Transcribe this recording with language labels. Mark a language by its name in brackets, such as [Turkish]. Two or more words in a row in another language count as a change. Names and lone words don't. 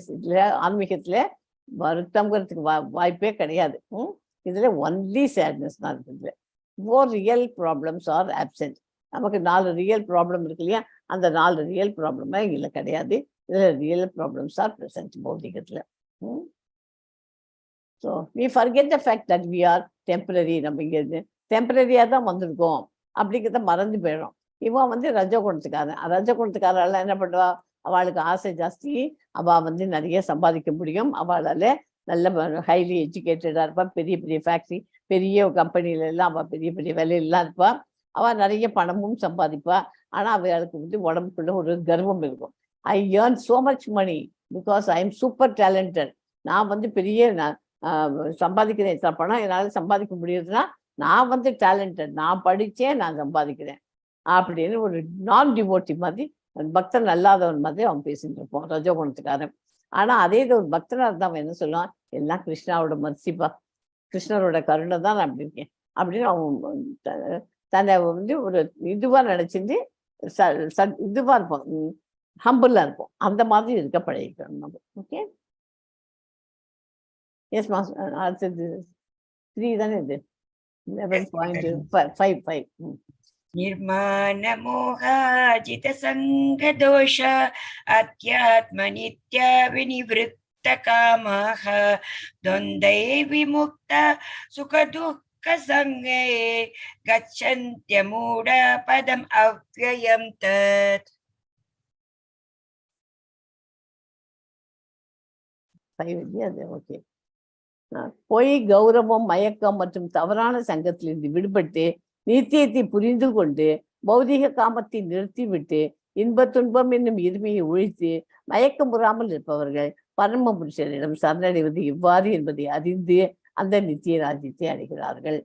[Tamil] இதுல ஆன்மீகத்துல வருத்தம்ங்கிறதுக்கு வாய்ப்பே கிடையாது. [English] இதுல only sadness [Tamil] தான் இருக்குது. [English] 4 real problems are absent. [Tamil] நமக்கு [English] 4 real problem [Tamil] இருக்கு இல்லையா, அந்த [English] 4 real problem [Tamil] இதுல கிடையாது. [English] இதுல real problems are present பௌதிகத்துல. So we forget the fact that we are temporary. [Tamil] நம்ம இங்க டெம்பரரியா தான் வந்திருக்கோம் அப்படிங்கிறத மறந்து போயிடும். இவன் ரஜகுணத்துக்காரன். ரஜகுணத்துக்காரெல்லாம் என்ன பண்ணுவா, அவளுக்கு ஆசை ஜாஸ்தி. அவள் நிறைய சம்பாதிக்க முடியும், அவளால் நல்ல [English] highly educated [Tamil] இருப்பாள், பெரிய பெரிய ஃபேக்ட்ரி பெரிய கம்பெனில எல்லாம் அவள் பெரிய பெரிய வேலையெல்லாம் இருப்பாள். அவள் நிறைய பணமும் சம்பாதிப்பா. ஆனால் அவளுக்கு வந்து உடம்புக்குள்ள ஒரு கர்வம் இருக்கும். [English] I earn so much money because I am super talented. [Tamil] நான் வந்து பெரிய சம்பாதிக்கிறேன், இத்தனை பணம் என்னால் சம்பாதிக்க முடியுதுன்னா நான் வந்து டேலண்டட், நான் படித்தேன், நான் சம்பாதிக்கிறேன் அப்படின்னு ஒரு [English] non devotee [Tamil] மாதிரி, பக்தன் அல்லாதவன் மாதிரி அவன் பேசிட்டு இருப்போம், ரஜோகுணத்துக்காரன். ஆனால் அதே இது ஒரு பக்தனாக இருந்தால் அவன் என்ன சொல்லுவான், எல்லாம் கிருஷ்ணாவோட மர்சிப்பா, கிருஷ்ணரோட கருணை தான் நான் அப்படி இருக்கேன் அப்படின்னு அவன் தன்னை வந்து ஒரு இதுவாக நினச்சிட்டு இதுவாக இருப்போம், ஹம்பிளாக இருப்போம். அந்த மாதிரி இருக்க பழகிக்கணும் நம்ம. [English] Okay, yes ma'am. [Tamil] அடுத்தது 3 தானே இது, 11.5. [Sanskrit] निर्माण मोहाजित संग दोष अध्यात्म नित्य विनिवृत्त कामः द्वन्द्वै विमुक्त सुख दुःख संगे गच्छन्त्य मूढ पदम् अव्ययं तत्. [Tamil] ஓகே. பொய், கௌரவம், மயக்கம் மற்றும் தவறான சங்கத்திலிருந்து விடுபட்டு நித்தியத்தை புரிந்து கொண்டு பௌதிக காமத்தை நிறுத்திவிட்டு இன்ப துன்பம் என்னும் இருமையை ஒழித்து மயக்கமுறாமல் இருப்பவர்கள் பரம புருஷரிடம் சரணடைவது எவ்வாறு என்பதை அறிந்து அந்த நித்திய ராஜ்யத்தை அடைகிறார்கள்.